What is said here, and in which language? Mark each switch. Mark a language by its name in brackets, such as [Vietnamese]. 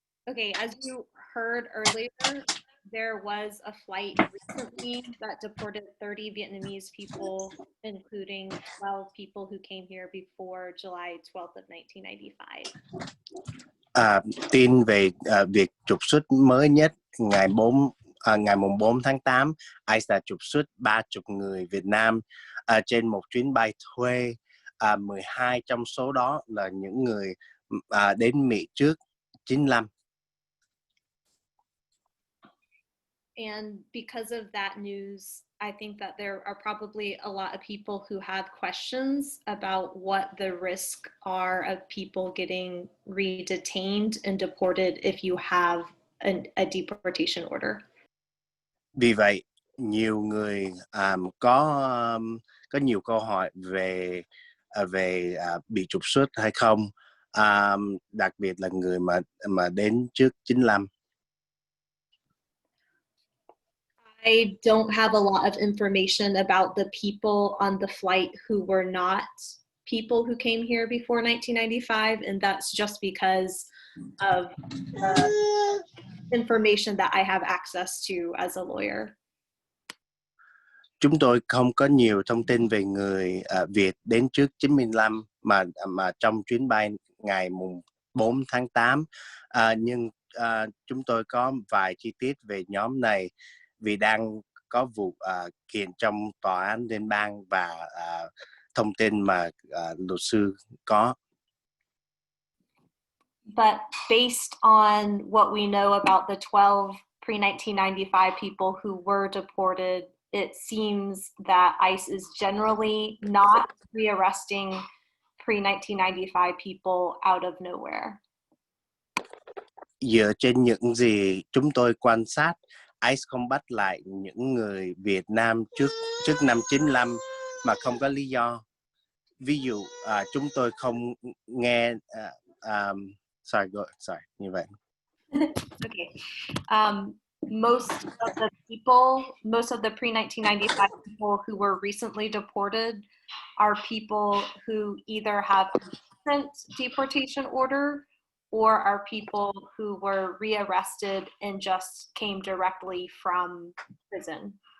[English] Okay, as you heard earlier, there was a flight recently that deported 30 Vietnamese people, including 12 people who came here before July 12th of 1995. [Vietnamese] Tin về việc trục xuất mới nhất ngày mùng 4 tháng 8, ICE đã trục xuất 30 người Việt Nam trên một chuyến bay thuê. 12 trong số đó là những người đến Mỹ trước 95. [English] And because of that news, I think that there are probably a lot of people who have questions about what the risks are of people getting re-detained and deported if you have a deportation order. [Vietnamese] Vì vậy, nhiều người có nhiều câu hỏi về bị trục xuất hay không, đặc biệt là người mà đến trước 95. [English] I don't have a lot of information about the people on the flight who were not people who came here before 1995, and that's just because of the information that I have access to as a lawyer. [Vietnamese] Chúng tôi không có nhiều thông tin về người Việt đến trước 95 mà trong chuyến bay ngày mùng 4 tháng 8, nhưng chúng tôi có vài chi tiết về nhóm này vì đang có vụ kiện trong tòa án liên bang và thông tin mà luật sư có. [English] But based on what we know about the 12 pre-1995 people who were deported, it seems that ICE is generally not rearresting pre-1995 people out of nowhere. [Vietnamese] Dựa trên những gì chúng tôi quan sát, ICE không bắt lại những người Việt Nam trước năm 95 mà không có lý do. Ví dụ, chúng tôi không nghe [English] sorry, [Vietnamese] như vậy. [English] Okay. Most of the pre-1995 people who were recently deported are people who either have a recent deportation order or are people who were rearrested and just came directly from prison.